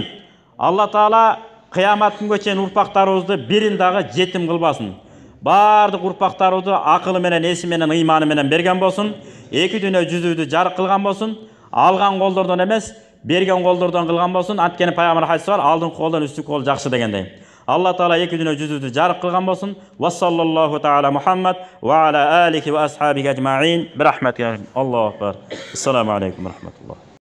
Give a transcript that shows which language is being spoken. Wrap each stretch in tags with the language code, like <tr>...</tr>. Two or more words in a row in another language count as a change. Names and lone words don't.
<ky>Алла Таала кыямат күнгө чейин урпактарыбызды бирин дагы жетим кылбасын. Бардык урпактарыбызды акылы менен, эси менен, ыйманы менен берген болсун. Эки дүйнө жүзүбүздү жарык кылган болсун. Алган колдордон эмес, берген колдордон кылган болсун. Анткени пайгамбар хадиси бар, алдыңкы колдон үстүнкү кол жакшы дегендей. Алла Таала эки дүйнө жүзүбүздү жарык кылган болсун.</ky> <ar>وصلى الله تعالى محمد وعلى آله وأصحابه أجمعين. برحمتك. الله أكبر. السلام عليكم ورحمة الله.</ar>